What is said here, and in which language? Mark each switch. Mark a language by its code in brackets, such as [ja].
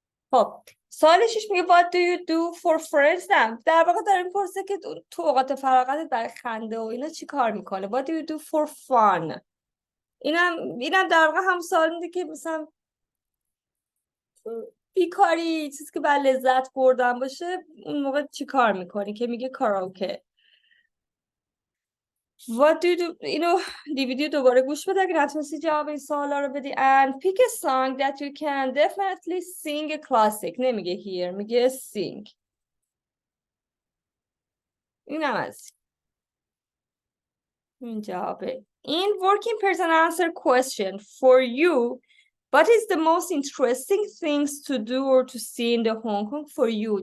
[fa] خب سوال 6 میگه [en] what do you do for friends. [fa] در واقع داره میپرسه که تو اوقات فراغتت برای خنده و اینا چی کار میکنه. [en] what do you do for fun. [fa] اینم در واقع هم سوال میده که مثلا بیکاری چیزی که باید لذت بردن باشه اون موقع چی کار میکنی که میگه کاراوکه. [en] What do you do؟ [fa] اینو دیویدیو دوباره گوش بده اگه نتونستی جواب این سوالا رو بدی. [en] and pick a song that you can definitely sing a classic. [fa] نمیگه here، میگه sing. اینم از این جوابه. [en] In working person answer question for you, what is the most interesting things to do or to see in the Hong Kong for you?